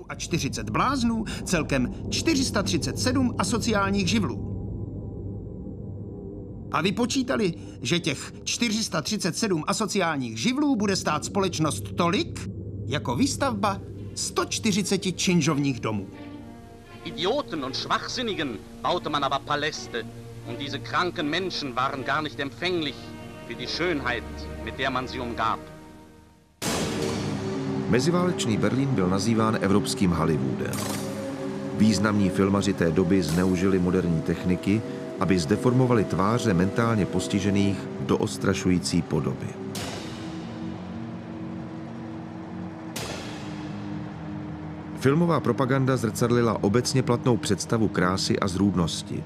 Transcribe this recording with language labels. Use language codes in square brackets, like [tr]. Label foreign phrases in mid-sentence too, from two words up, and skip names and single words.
[cs] A 40 bláznů, celkem 437 asociálních živlů. A vypočítali, že těch 437 asociálních živlů bude stát společnost tolik, jako výstavba 140 činžovních domů. [de] Idioten und Schwachsinnigen baute man aber Paläste und diese kranken Menschen waren gar nicht empfänglich für die Schönheit, mit der man sie umgab. [cs] Meziválečný Berlín byl nazýván evropským Hollywoodem. Významní filmaři té doby zneužili moderní techniky, aby zdeformovali tváře mentálně postižených do odstrašující podoby. Filmová propaganda zrcadlila obecně platnou představu krásy a zrůdnosti.